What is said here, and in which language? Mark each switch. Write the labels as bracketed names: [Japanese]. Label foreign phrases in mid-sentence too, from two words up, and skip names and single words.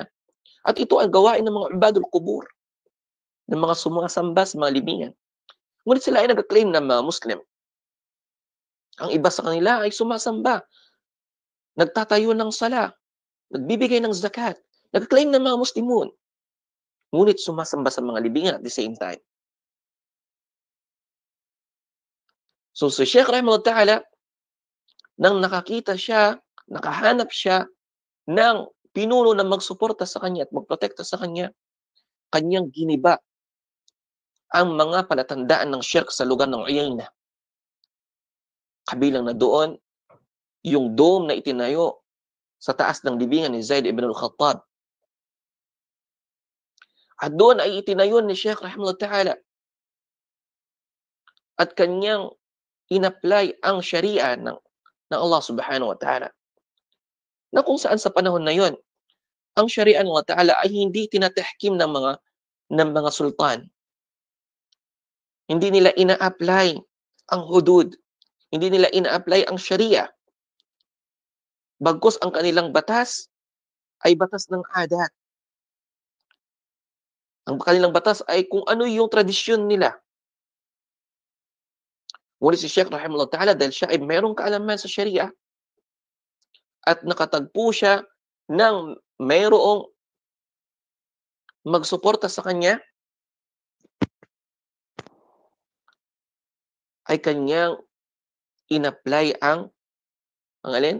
[Filipino] At ito ay gawain ng mga [Arabic] عباد القبور, [Filipino] ng mga sumasamba sa mga libingan. Ngunit sila ay nag-claim na mga Muslim. Ang iba sa kanila ay sumasamba, nagtatayo ng sala, nagbibigay ng zakat, nag-claim ng mga Muslimun. ngunit sumasamba sa mga libingan [English] at the same time. [Filipino] So si Sheikh [Arabic] رحمه الله تعالى, [Filipino] nang nakahanap siya ng pinuno na magsuporta sa kanya at magprotekta sa kanya, kanyang giniba ang mga palatandaan ng shirk sa lugar ng Uyayna. Kabilang na doon, yung dome na itinayo sa taas ng libingan ni Zaid ibn al-Khattab. At doon ay itinayo ni Sheikh [Arabic] رحمه الله تعالى [Filipino] at kanyang in-apply ang sharia ng Allah [Arabic] سبحانه وتعالى. [Filipino] Na kung saan sa panahon na yon, ang sharia ng Allah ta'ala ay hindi tinatahkim ng mga sultan. Hindi nila ina-apply ang hudud. Hindi nila ina-apply ang sharia. Bagkus ang kanilang batas ay batas ng adat. Ang kanilang batas ay kung ano yung tradisyon nila. Ngunit si Sheikh [Arabic] رحمه الله تعالى, [Filipino] dahil siya ay mayroong kaalaman sa sharia at nakatagpo siya ng mayroong magsuporta sa kanya, ay kanyang in-apply ang alin?